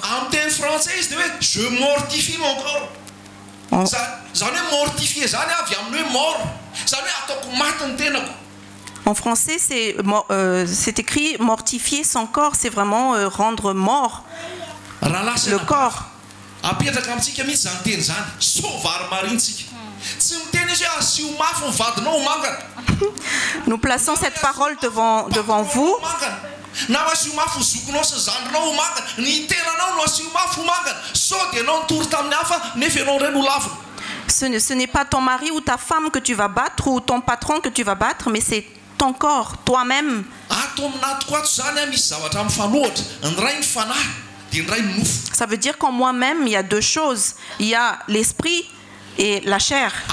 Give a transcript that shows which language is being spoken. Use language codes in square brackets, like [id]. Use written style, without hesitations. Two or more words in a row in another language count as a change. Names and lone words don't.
[fr] Je mortifie mon corps. En français, c'est écrit mortifier son corps, c'est vraiment rendre mort le corps. [mg] apetraka amintsika mihitsy zany teny zany sovary marintsika tsy miteny izy hoe asio mafy ny vadinao mangana. [fr] Nous plaçons cette parole devant vous. [mg] Na asio mafy zokonao sy zandrinao mangana ny tenanao no asio mafy mangana sao dia anao nitory tamin'ny hafa nefa ianao iray no lavina. [fr] Ce n'est pas ton mari ou ta femme que tu vas battre ou ton patron que tu vas battre, mais c'est ton corps, toi-même. Ça veut dire qu'en moi-même, il y a deux choses. Il y a l'esprit et la chair.